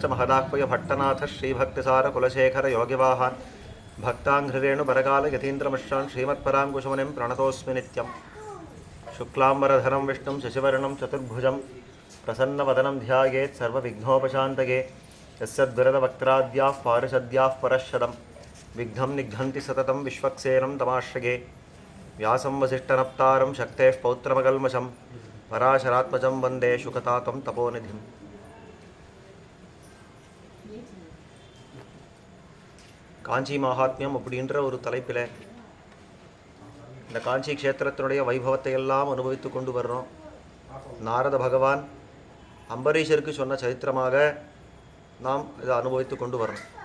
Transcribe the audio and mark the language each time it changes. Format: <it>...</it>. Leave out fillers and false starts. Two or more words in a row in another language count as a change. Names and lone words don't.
<sa>महदाह्वय भट्टनाथः श्रीभक्तिसारकुलशेखरयोगिवाहान् भक्ताङ्घ्रिरेणुपरकालयतीन्द्रमिश्रान् श्रीमत्पराङ्कुशमुनिं प्रणतोऽस्मि नित्यं शुक्लाम्बरधरं विष्णुं शशिवर्णं चतुर्भुजं प्रसन्नवदनं ध्यायेत् सर्वविघ्नोपशान्तये यस्यद्विरदवक्त्राद्याः पारिषद्याः परश्शदं विघ्नं निघ्नन्ति सततं विश्वक्सेनं तमाश्रये व्यासं वसिष्ठनप्तारं शक्तेः पौत्रमकल्मषं पराशरात्मजं वन्दे शुकतातं तपोनिधिम्.</sa> <ta>காஞ்சி மகாத்மியம் அப்படின்ற ஒரு தலைப்பில் இந்த காஞ்சி க்ஷேத்திரத்தினுடைய வைபவத்தை எல்லாம் அனுபவித்து கொண்டு வர்றோம். நாரத பகவான் அம்பரீஷருக்கு சொன்ன சரித்திரமாக நாம் இதை அனுபவித்து கொண்டு வர்றோம்.</ta>